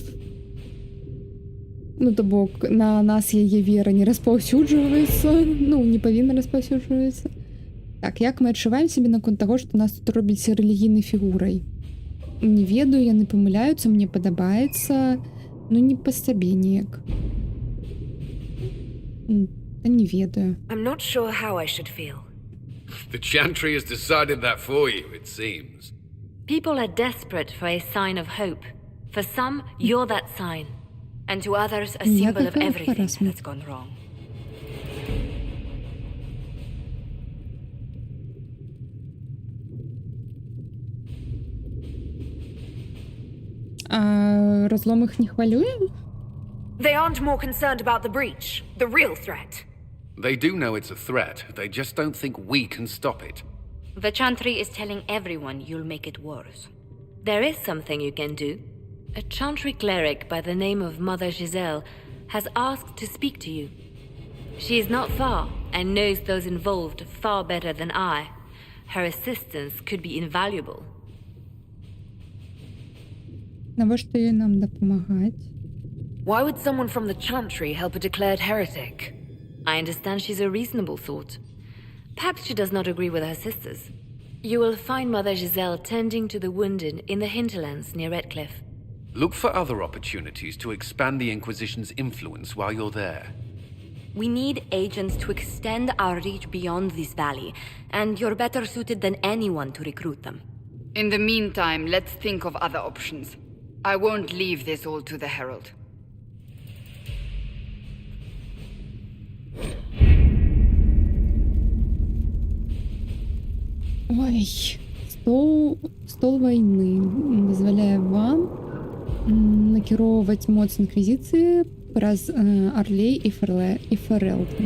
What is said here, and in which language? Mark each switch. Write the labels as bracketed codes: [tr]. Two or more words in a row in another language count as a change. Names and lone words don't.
[be] Ну, то бок, на нас яе вера не распаўсюджваецца, ну, не павінна распаўсюджваецца. Так, як мы адчуваем сябе наконт таго, што нас тут робяць рэлігійнай фігурай? Не ведаю, яны памыляюцца, мне падабаецца, ну, не па сабе неяк. Та не ведаю. [en] I'm not sure how I should feel. The Chantry has decided that for you, it seems. People are desperate for a sign of hope. For some, you're that sign. And to others, a symbol of everything that's gone wrong. [be] А разлом их не хвалюе? [en] They aren't more concerned about the breach, the real threat. They do know it's a threat. They just don't think we can stop it. The Chantry is telling everyone you'll make it worse. There is something you can do. A Chantry cleric by the name of Mother Giselle has asked to speak to you. She is not far and knows those involved far better than I. Her assistance could be invaluable. [be] Навошта ёй нам дапамагаць? [en] Why would someone from the Chantry help a declared heretic? I understand she's a reasonable thought. Perhaps she does not agree with her sisters. You will find Mother Giselle tending to the wounded in the hinterlands near Redcliffe. Look for other opportunities to expand the Inquisition's influence while you're there. We need agents to extend our reach beyond this valley, and you're better suited than anyone to recruit them. In the meantime, let's think of other options. I won't leave this all to the Herald. [be] Ой, стол войны дазваляе вам накіроўваць моц інквізіцыі праз Арлей і Ферэлтон.